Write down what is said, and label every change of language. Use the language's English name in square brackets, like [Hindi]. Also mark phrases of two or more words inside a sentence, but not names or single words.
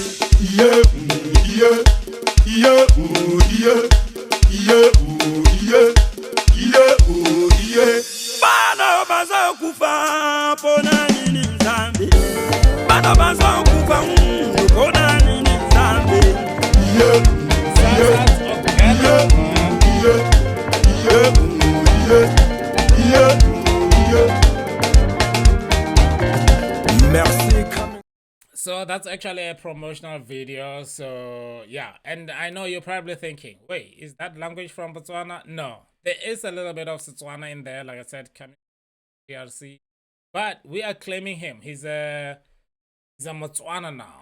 [Lingala] Bana bazokufa pona nini Nzambe Bana bazokufa pona nini Nzambe Merci. [English] So that's actually a promotional video. So yeah, and I know you're probably thinking, wait, is that language from Botswana? No, there is a little bit of Tswana in there, like I said, coming from DRC, but we are claiming him. He's a Motswana now.